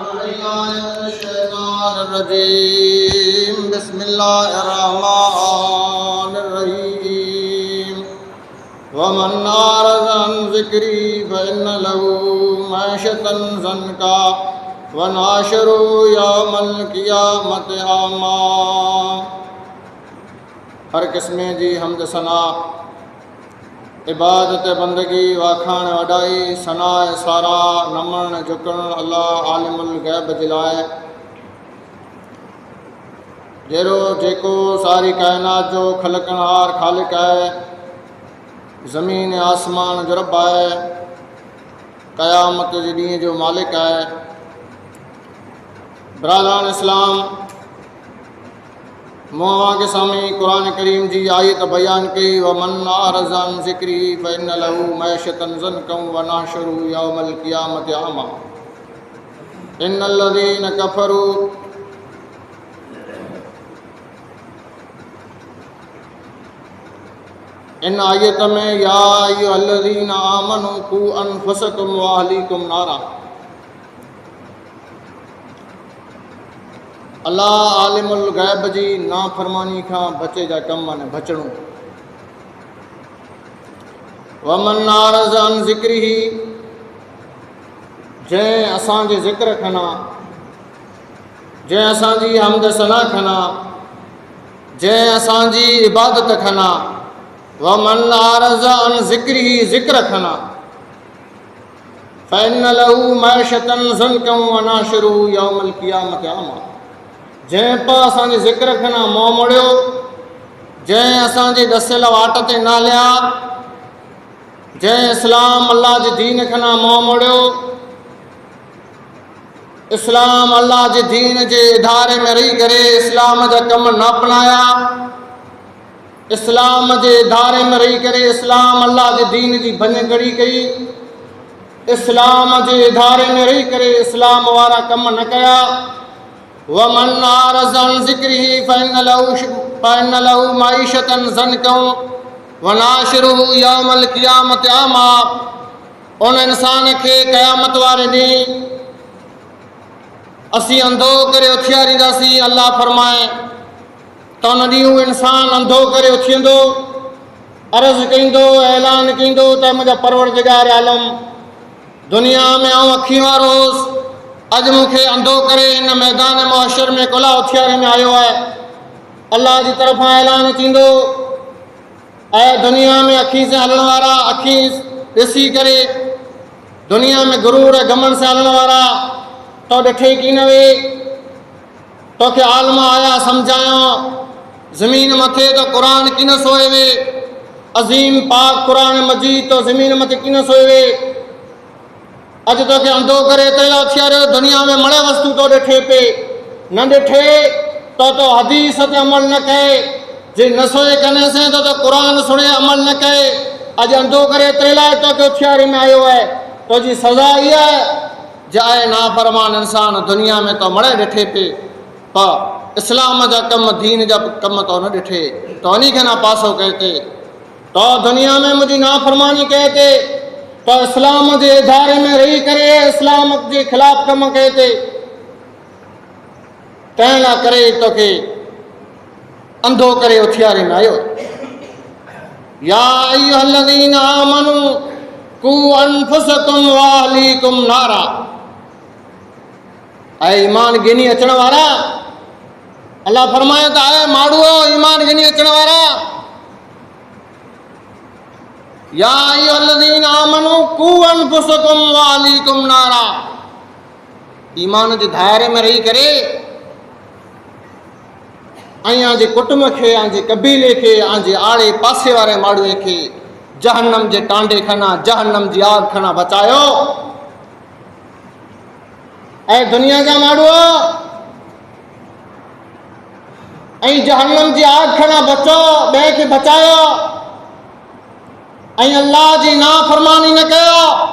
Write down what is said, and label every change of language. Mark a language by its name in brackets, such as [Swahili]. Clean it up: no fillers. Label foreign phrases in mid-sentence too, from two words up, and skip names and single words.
[Arabic] بسم الله الرحمن الرحيم بسم الله الرحمن الرحيم ومن أعرض عن ذكري فإن له معيشة ضنكا ونحشره يوم القيامة أعمى. [Sindhi] हर क़िस्म जी हम्द सना इबादत बंदगी वाखाण वॾाई सना सारा नमण झुकण अल्लाह [Arabic] عالم الغيب [Sindhi] जे लाइ जहिड़ो जेको सारी काइनात जो ख़लकनहार ख़ालिक आहे, ज़मीन आसमान जो रब आहे, क़यामत जे ॾींहं जो मालिक आहे। बरादरान इस्लाम, मोहवा के सामने कुरान करीम जी आयत बयान कई [Arabic] ومن أعرض عن ذكري فإن له معيشة ضنكا ونحشره يوم القيامة أعمى. إن الذين كفروا [Sindhi] इन आयत में [Arabic] يا أيها الذين آمنوا قوا أنفسكم وأهليكم نارا. [Sindhi] अल्लाह [Arabic] عالم الغيب [Sindhi] जी नाफरमानी खां बचे जा कम ने बचणो। [Arabic] ومن أعرض عن ذكري, [Sindhi] जंहिं असांजे ज़िक्र खना, जंहिं असांजी हमद सना खना, जंहिं असांजी इबादत खना। [Arabic] ومن أعرض عن ذكري, [Sindhi] ज़िक्र खना, [Arabic] فإن له معيشة ضنكا ونحشره يوم القيامة أعمى. [Sindhi] जंहिं पा असांजे ज़िक्र खना मोह मोड़ियो, जंहिं असांजे दसियल वाट ते न हलिया, जंहिं इस्लाम अल्लाह जे दीन खना मोह मोड़ियो, इस्लाम अल्लाह जे दीन जे इदारे में रही करे इस्लाम जा कम न अपनाया, इस्लाम जे इदारे में रही करे इस्लाम अल्लाह जे दीन जी भञकड़ी कई, इस्लाम जे इदारे में रही करे इस्लाम वारा कम न कया। [Arabic] ومن أعرض عن ذكري فإن له معيشة ضنكا ونحشره يوم القيامة أعمى. [Sindhi] उन इंसान खे क़यामत वारे ॾींहुं असीं अंधो करे उथियारींदासीं। अल्लाह फरमाए त उन ॾींहुं इंसान अंधो करे उथियंदो, अर्ज़ु कंदो, ऐलान कंदो त मुंहिंजा परवरदिगार आलम, दुनिया में आउं अखियूं वारो हुउसि, अॼु मूंखे अंधो करे हिन मैदान मुहशर में कुला उथियारे में आयो आहे। अल्लाह जी तरफ़ां ऐलान थींदो, ऐं दुनिया में अखी से हलण वारा, अखी ॾिसी करे दुनिया में गुरूर ऐं घमंड से हलण वारा, तो ॾिठे की न वे, तोखे आलम आया सम्झायो, ज़मीन मथे तो क़ुरान की न सोए वे, अज़ीम पाक क़ुरान मजीद तो ज़मीन मथे की न सोए वे। अॼु तोखे अंधो करे तेला उथियारियो, दुनिया में मणे वस्तु तो ॾिठे पे, न ॾिठे तो हदीस ते अमल न कए, जे न सोए कने से तो क़ुरान सुणे अमल न कए, अॼु अंधो करे तेला तोखे उथियारे में आयो है। तो जी सज़ा इहा है जाए नाफरमान इंसान दुनिया में तो मणे ॾिठे पे, पर इस्लाम जा कम दीन जा कम तो न ॾिठे, तो उन्हीं खे ना पासो कए ते, तो दुनिया में मुझी नाफरमानी कए ते, तो इस्लाम जे इदारे में रही करे इस्लाम जे खिलाफ़ कम कए ते, तंहिं लाइ करे तोखे अंधो करे उथियारे में आयो। [Arabic] يا أيها الذين آمنوا قوا أنفسكم وأهليكم نارا. [Sindhi] ऐं ईमान गिनी अचण वारा, अल्लाह फरमाए त आहे माण्हूअ ईमान गिनी अचण वारा, [Arabic] يا أيها الذين آمنوا قوا أنفسكم وأهليكم نارا. [Sindhi] ईमान जे दायरे में रही करे ऐं जे कुटुंब खे, जे कबीले खे, जे आड़े पासे वारे माण्हूअ खे जहन्नम जे टांडे खना, जहन्नम जी आग खना बचायो। ऐं दुनिया जा माण्हू ऐं जहन्नम जी आग खना बचो, ॿिए खे बचायो, ऐं अल्लाह जी नाफरमानी न कयो।